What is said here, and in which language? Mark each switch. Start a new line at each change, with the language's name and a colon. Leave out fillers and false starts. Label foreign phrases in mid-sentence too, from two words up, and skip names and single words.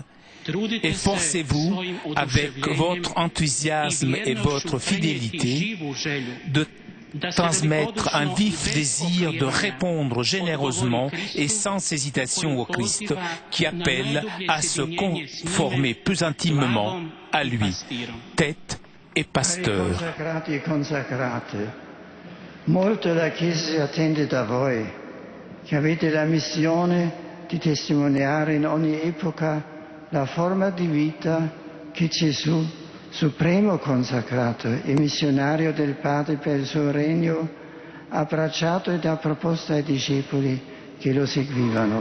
French: Efforcez-vous, avec votre enthousiasme et votre fidélité, de transmettre un vif désir de répondre généreusement et sans hésitation au Christ, qui appelle à se conformer plus intimement à lui, tête et pasteur.
Italian: Molto la Chiesa si attende da voi, che avete la missione di testimoniare in ogni epoca la forma di vita che Gesù, supremo consacrato e missionario del Padre per il suo regno, ha abbracciato ed ha proposto ai discepoli che lo seguivano.